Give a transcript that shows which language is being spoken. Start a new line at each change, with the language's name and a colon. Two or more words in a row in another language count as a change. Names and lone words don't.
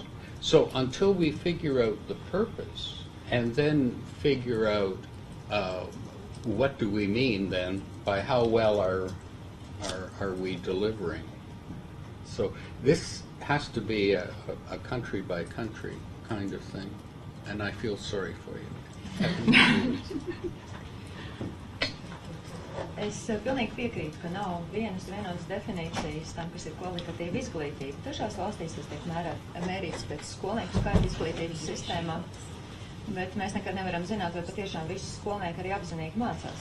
English: So until we figure out the purpose and then figure out what do we mean then by how well are we delivering. So this has to be a country by country kind of thing, and I feel sorry for you.
Latvian: Es pilnīgi piekrītu, ka nav vienotas definīcijas tam, kas ir kvalitatīva izglītība. Dažās valstīs tas tiek mērīts pēc skolnieku skaita izglītības sistēmā, bet mēs nekad nevaram zināt, vai patiešām visi skolnieki arī apzinīgi mācās.